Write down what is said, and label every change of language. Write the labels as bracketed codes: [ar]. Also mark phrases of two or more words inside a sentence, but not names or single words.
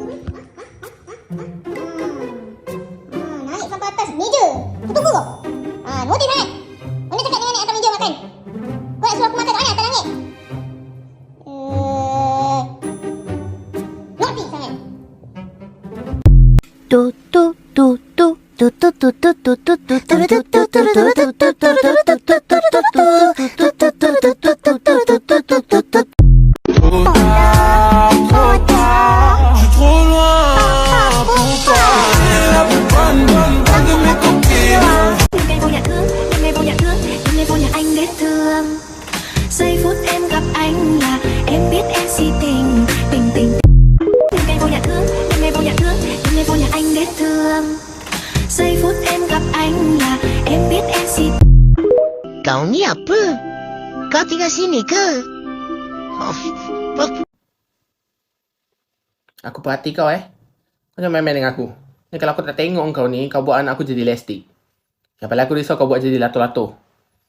[ms] Naik sampai atas meja. Kau tunggu kau. Notis sangat. Mana cakap dengan naik atas meja makan? Kau nak suruh aku makan kat mana atas langit? Notis sangat. [fr] Je suis trop loin pour parler la bonne de mes copines. [vi] Những ngày vô nhà thương, những ngày vô nhà thương, những ngày vô nhà anh để thương. Giây phút em gặp anh là em biết em si tình, tình. Những ngày vô nhà thương, những ngày vô nhà thương, những ngày vô nhà anh để thương. Giây phút em gặp anh là em biết em si. [ms] Kau ni apa? Kau tinggal sini ke? Aku perhati kau Kau jangan main-main dengan aku. Ni kalau aku tak tengok kau ni, kau buat anak aku jadi elastik. Yang paling aku risau kau buat jadi lato-lato.